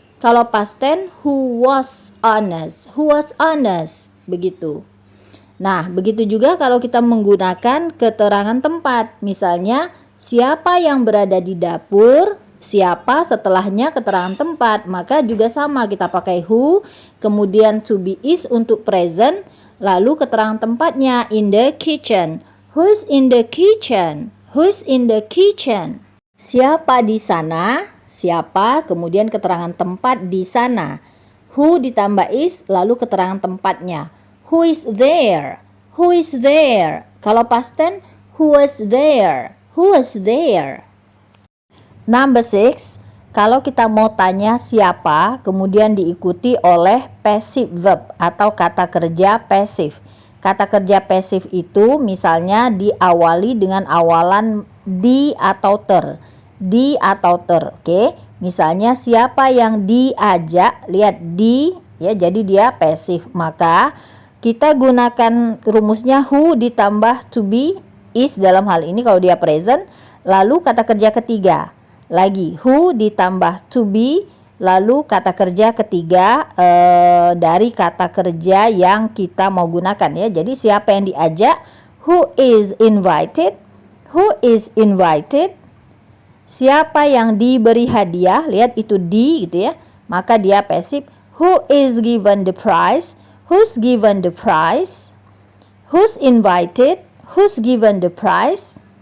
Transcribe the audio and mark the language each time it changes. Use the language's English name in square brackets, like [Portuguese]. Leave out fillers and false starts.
[Indonesian] Kalau [English] past tense, who was honest? Who was honest? [Indonesian] Begitu. Nah, begitu juga kalau kita menggunakan keterangan tempat. Misalnya, siapa yang berada di dapur? Siapa setelahnya keterangan tempat, maka juga sama kita pakai who, kemudian to be is untuk present, lalu keterangan tempatnya [English] in the kitchen. Who's in the kitchen? Who's in the kitchen? [Indonesian] Siapa di sana? Siapa, kemudian keterangan tempat di sana. Who ditambah is, lalu keterangan tempatnya. [English] Who is there? Who is there? [Indonesian] Kalau [English] past tense, who was there? Who was there? Number 6, [Indonesian] kalau kita mau tanya siapa, kemudian diikuti oleh passive verb atau kata kerja pasif. kata kerja pasif itu misalnya diawali dengan awalan di atau ter. Di atau ter, oke? Misalnya siapa yang diajak, lihat di, ya, jadi dia pasif. Maka kita gunakan rumusnya who ditambah to be, is dalam hal ini kalau dia present. Lalu kata kerja ketiga, lagi who ditambah to be, lalu kata kerja ketiga dari kata kerja yang kita mau gunakan, ya. Jadi siapa yang diajak, [English] who is invited, who is invited. [Indonesian] Siapa yang diberi hadiah, lihat itu di gitu ya, maka dia pasif. [English] Who is given the prize, who's given the prize. Who's invited, who's given the prize.